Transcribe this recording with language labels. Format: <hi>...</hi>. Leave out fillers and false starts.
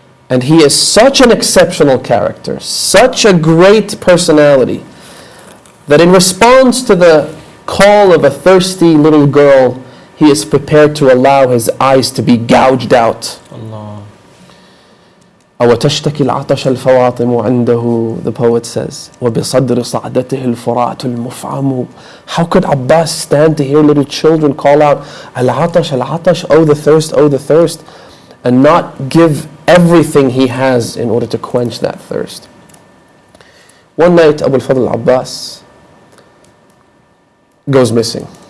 <en>And he is such an exceptional character, such a great personality, that in response to the call of a thirsty little girl, he is prepared to allow his eyes to be gouged out.</en> <ar>أو تشتكي العطش الفواطم عنده,</ar> <en>the poet says,</en> <ar>وبصدر صعدته الفرات المفعم.</ar> <en>How could Abbas stand to hear little children call out,</en> <ar>العطش العطش,</ar> <en>oh the thirst, and not give everything he has in order to quench that thirst? One night, Abu al-Fadl al-Abbas goes missing.</en>